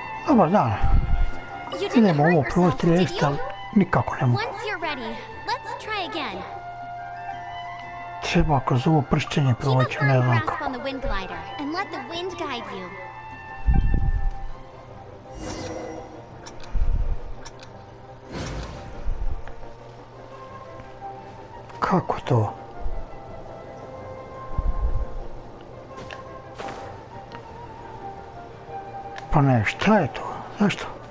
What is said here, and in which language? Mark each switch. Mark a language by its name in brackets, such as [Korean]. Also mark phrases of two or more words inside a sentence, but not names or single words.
[Bosnian] Dobar dan. [English] You didn't [Bosnian] Idemo [English] hurt [Bosnian] ovo [English] yourself, [Bosnian] proći [English] did [Bosnian] riješiti, ali [English] you? [Bosnian] nikako ne mogu. [English] Once you're ready, let's try again. [Bosnian] Treba kroz ovo pršćenje [English] Keep a [Bosnian] proći, ne [English] firm [Bosnian] znam [English] grasp [Bosnian] kako. [English] on the wind glider and let the wind guide you. [Bosnian] Kako to? Pa ne, šta je to? Zašto?